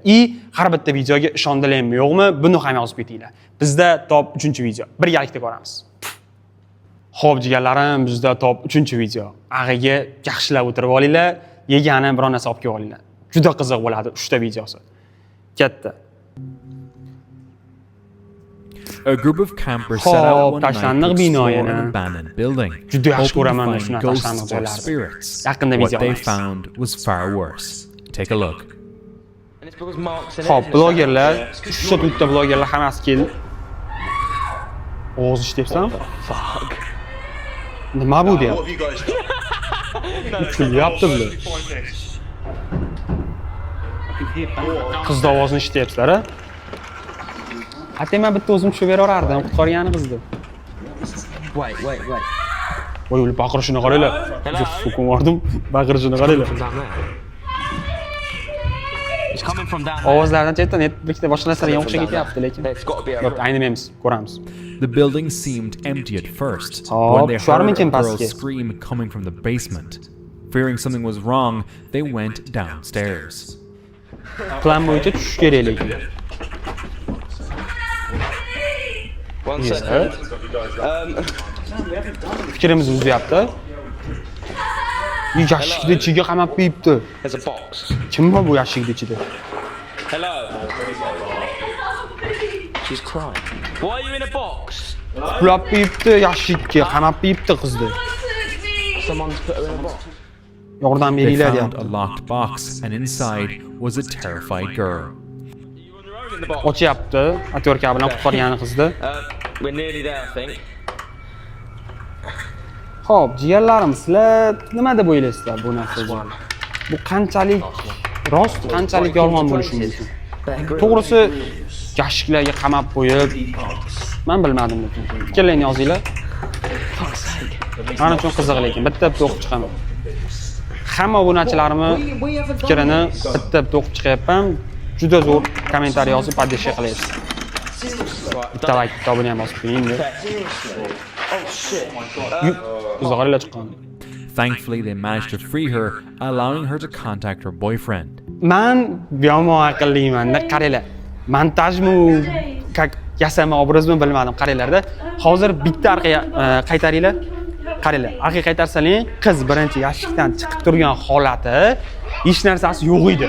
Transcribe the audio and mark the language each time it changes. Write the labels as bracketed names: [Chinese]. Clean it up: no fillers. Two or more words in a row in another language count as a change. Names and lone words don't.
[Uzbek] Har bitta videoga ishondilarmi, yo'qmi? Buni ham yozib ketinglar. Bizda top 3-video birgalikda ko'ramiz. Xo'p, jigarlarim, bizda top 3-video. Ag'iga yaxshilab o'tirib olinglar, yegani biror narsa olib kelib olinglar. Juda qiziq bo'ladi 3 ta videosi. Katta. [English] A group of campers set out one night to explore an abandoned building, hoping to find ghosts or spirits. What they found was far worse. Take a look. [Uzbek] Xo'p, blogerlar, 3 ta blogerlar hammasi keldi. O'z ishlayapsan? Nima bu deyapti? Kulyapti bular. Qiz ovozini eshityapsizlar, a? Hatto men bitta o'zim tushib beraverardim, qutqargani qizni. [English] Wait. [Uzbek] Voy, ular baqirishini qaranglar. So'kin bordim, baqirishini qaranglar. [English] It's coming from down. [Uzbek] Ovozlardan chetdan bitta boshqa narsalarga o'xshab ketyapti, lekin. Yo'q, aynimaymiz, ko'ramiz. [English] The building seemed empty at first, but when they heard a girl's scream coming from the basement. Fearing something was wrong, they went downstairs. [Uzbek] Plan bo'yicha tushish kerak lekin. [English] One second. [Uzbek] Fikrimizni buzyapti. Yashikni ichiga qamab qo'yibdi. [English] There's a box. [Uzbek] Kim bu yashikni ichida? [English] Hello. She's crying. Why are you in a box? [Uzbek] Qulab qo'yibdi, yashikka qamab qo'yibdi qizni. [English] Someone's put her in a box. [Uzbek] Yordam [English] They [Uzbek] beringlar [English] found [Uzbek] deyapti. [English] a locked box, and inside was a terrified girl. [Uzbek] Ochyapti, atyorka bilan qutqargani qizni. [English] We're nearly there, I think. [Uzbek] Xo'p, jigarlarim, sizlar nima deb o'ylaysizlar bu narsaga? Bu qanchalik rost, qanchalik yolg'on bo'lishi mumkin? To'g'risi, yashiklarga qamab qo'yib, men bilmadim lekin. Fikrlaringizni yozinglar. Men uchun qiziq lekin, bitta-bitta o'qib chiqaman. Hamma obunachilarimni fikrini bitta-bitta o'qib chiqyapman. Juda zo'r kommentariy yozib, podдержка qilaysiz. Bitta like, bitta obuna ham bosib qo'ying. [English] Oh shit. [Uzbek] Uzog'arilar chiqqan. [English] Thankfully, they managed to free her, allowing her to contact her boyfriend. [Uzbek] Men yomon aqlliman-da, qaranglar. Montajmi, как yasama obrazmi bilmadim, qaranglar-da. Hozir bitta orqaga qaytaringlar. Qaranglar, orqaga qaytarsaling, qiz birinchi yashikdan chiqib turgan holati hech narsasi yo'q edi.